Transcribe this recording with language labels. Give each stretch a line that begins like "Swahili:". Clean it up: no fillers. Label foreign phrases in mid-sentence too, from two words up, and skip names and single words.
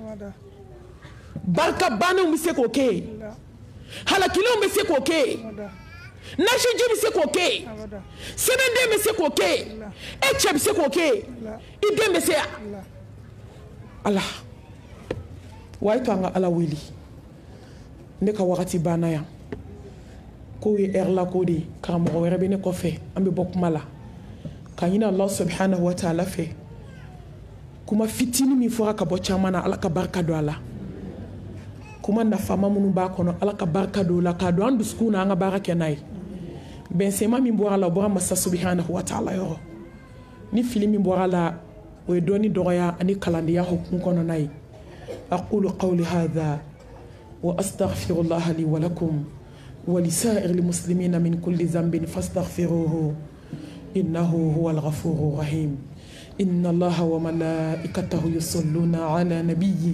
Bambara: barika bannenw bɛ se k'o kɛ halakilenw bɛ se k'o kɛ nasiji bɛ se k'o kɛ sɛbɛnden bɛ se k'o kɛ e cɛ bɛ se k'o kɛ i den bɛ se yan ala wa a ye to an ka ala wele ne ka wagati banna yan ko ye heure la ko de karamɔgɔ wɛrɛ bɛ ne kɔfɛ an bɛ bɔ kuma la ka ɲini
Arabic: الله سبحانه وتعالى
Bambara: fɛ kuma fitini min fɔra ka bɔ caman na ala ka barika don a la kuma nafama minnu b'a kɔnɔ ala ka barika don o la k'a don an dusukun na an ka baara kɛ n'a ye bɛnsɛma min bɔra la o bɔra masa
Arabic: سبحانه وتعالى
Bambara: yɔrɔ ni fili min bɔra la o ye dɔɔni dɔgɔya ani kalandenya hukumu kɔnɔna ye
Arabic: أقول قولي هذا وأستغفر الله لي ولكم ولسائر المسلمين من كل ذنب فاستغفروه إنه هو الغفور الرحيم إن الله وملائكته يصلون على نبي